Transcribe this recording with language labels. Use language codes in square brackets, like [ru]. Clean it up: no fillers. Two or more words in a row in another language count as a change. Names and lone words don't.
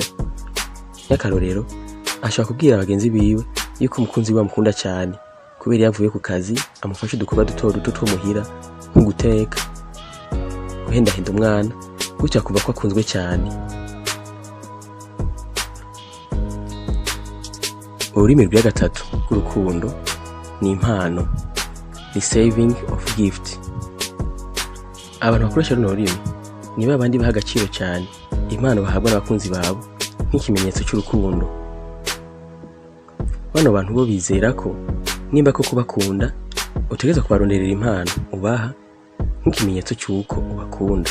[rn] Nk'akarorero, ashobora kubwira abagenzi biwe yuko umukunzi we amukunda cyane kubera yavuye ku kazi amufasha udukorwa duto duto two muhira nko guteka, guhendahenda umwana, gutyo akumva ko akunzwe cyane. Ururimi rwa gatatu rw'urukundo ni impano, [en] receiving of gift. [rn] Abantu bakoresha runo rurimi ni babandi baha agaciro cyane impano bahabwa n'abakunzi babo nk'ikimenyetso cy'urukundo. Bano bantu bo bizera ko nimba ko kubakunda utegeza kubaronderera impano ubaha nk'ikimenyetso cy'uko ubakunda.